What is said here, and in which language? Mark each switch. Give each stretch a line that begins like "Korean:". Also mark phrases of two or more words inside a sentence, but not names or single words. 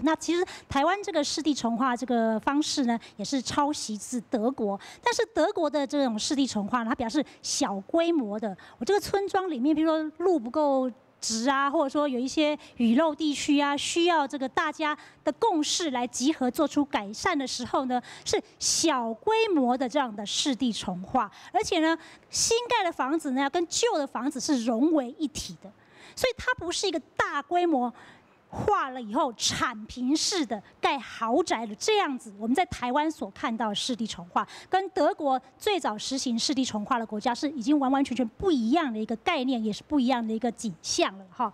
Chinese: 那其實台灣這個市地重劃這個方式呢，也是抄襲自德國。但是德國的這種市地重劃呢，它表示小規模的，我這個村莊裡面，比如說路不夠直啊，或者說有一些雨漏地區啊，需要這個大家的共識來集合做出改善的時候呢，是小規模的這樣的市地重劃，而且呢，新蓋的房子呢，要跟舊的房子是融為一體的，所以它不是一個大規模畫了以後產平式的蓋豪宅的這樣子，我們在台灣所看到的市地重劃，跟德國最早實行市地重劃的國家是已經完完全全不一樣的一個概念，也是不一樣的一個景象了哈。